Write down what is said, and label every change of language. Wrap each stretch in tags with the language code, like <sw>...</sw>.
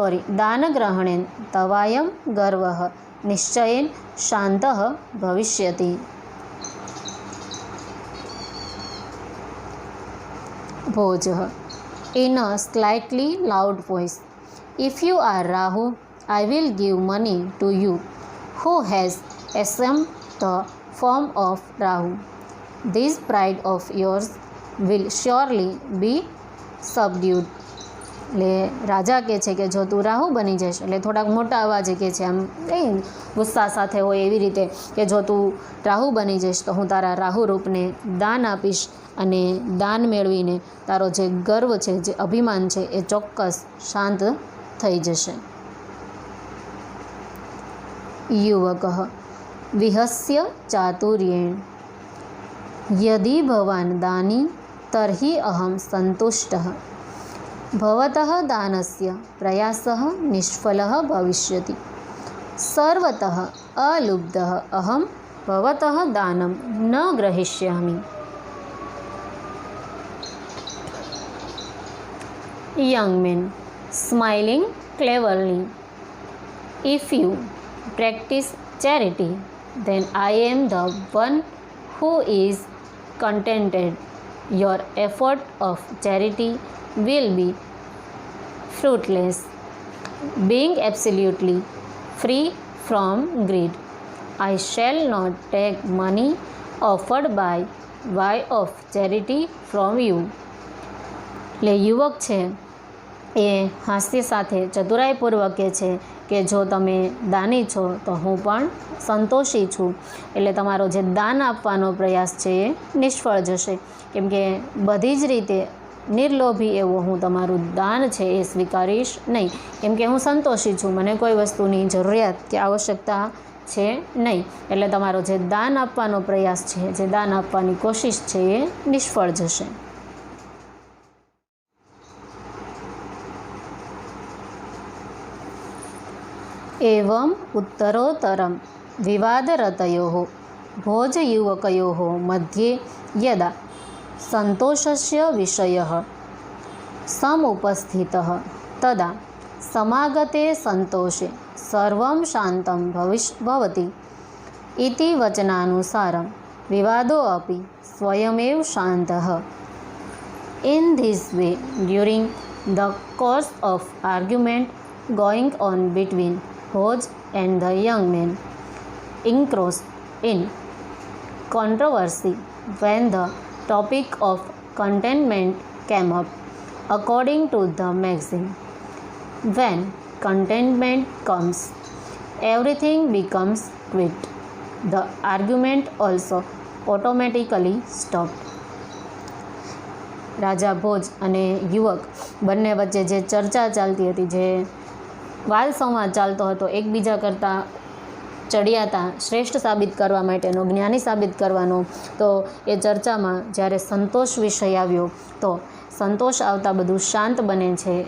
<sa>दानग्रहणेन तवायं गर्वः निश्चयेन शान्तः भविष्यति.</sa> <en>भोजः in a slightly loud voice, if you are Rahu, I will give money to you who has assumed the form of Rahu. This pride of yours will surely be subdued.</en> <gu>એટલે રાજા કહે છે કે જો તું રાહુ બની જઈશ એટલે થોડાક મોટા અવાજે કહે છે આમ કંઈ ગુસ્સા સાથે હોય એવી રીતે કે જો તું રાહુ બની જઈશ તો હું તારા રાહુ રૂપને દાન આપીશ અને દાન મેળવીને તારો જે ગર્વ છે જે અભિમાન છે એ ચોક્કસ શાંત થઈ જશે.</gu> <sa>युवकः विहस्य चातुर्येण यदि भवान् दानी तर्हि अहं सन्तुष्टः. भवतः दानस्य प्रयासः निष्फलः भविष्यति. सर्वतः अलुब्धः अहं भवतः दानं न ग्रहीष्यामि.</sa> <en>Young man, smiling cleverly, if you practice charity, then I am the one who is contented. Your effort of charity will be fruitless. Being absolutely free from greed, I shall not take money offered by way of charity from you.</en> <gu>એટલે યુવક છે એ હાસ્ય સાથે ચતુરાઈપૂર્વક કહે છે કે જો તમે દાની છો તો હું પણ સંતોષી છું. એટલે તમારો જે દાન આપવાનો પ્રયાસ છે એ નિષ્ફળ જશે. કેમ કે બધી જ રીતે નિર્લોભી એવો હું તમારું દાન છે એ સ્વીકારીશ નહીં, કેમ કે હું સંતોષી છું, મને કોઈ વસ્તુની જરૂરિયાત કે આવશ્યકતા છે નહીં. એટલે તમારો જે દાન આપવાનો પ્રયાસ છે, જે દાન આપવાની કોશિશ છે એ નિષ્ફળ જશે.</gu> <sa>एवं उत्तरोत्तरं विवादरतयोः भोजयुवकयोः मध्ये यदा सन्तोषस्य विषयः समुपस्थितः तदा समागते सन्तोषे सर्वं शान्तं भवति इति वचनानुसारं विवादो अपि स्वयमेव शान्तः.</sa> <en>In this way, during the course of argument going on between Bhoj and the young man engrossed in controversy, when the topic of contentment came up, according to the maxim, when contentment comes, everything becomes quit, the argument also automatically stopped.</en> <gu>રાજા ભોજ અને યુવક બંને વચ્ચે જે ચર્ચા ચાલતી હતી, જે વાદ સંવાદ ચાલતો હતો, એકબીજા કરતાં ચડિયાતા શ્રેષ્ઠ સાબિત કરવા માટેનો, જ્ઞાની સાબિત કરવાનો, તો એ ચર્ચામાં જ્યારે સંતોષ વિષય આવ્યો તો સંતોષ આવતા બધું શાંત બને છે.</gu>